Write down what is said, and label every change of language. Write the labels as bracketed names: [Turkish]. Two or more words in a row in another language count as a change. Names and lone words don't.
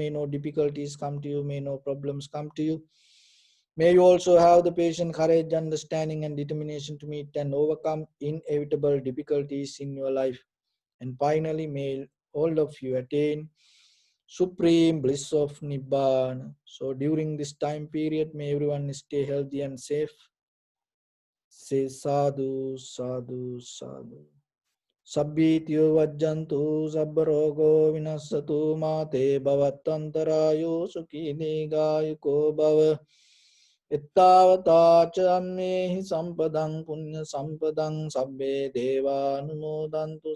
[English] May no difficulties come to you. May no problems come to you. May you also have the patience, courage, understanding, and determination to meet and overcome inevitable difficulties in your life. And finally, may all of you attain supreme bliss of Nibbana. So during this time period, may everyone stay healthy and safe. Say [Pali] sadhu, sadhu, sadhu. Sabbityo vajjantu sabbarogo vinasatu mate bhavatantarayo sukhi gayuko bhava. Ittavata chammehi sampadang punya sampadang sabbe deva numodantu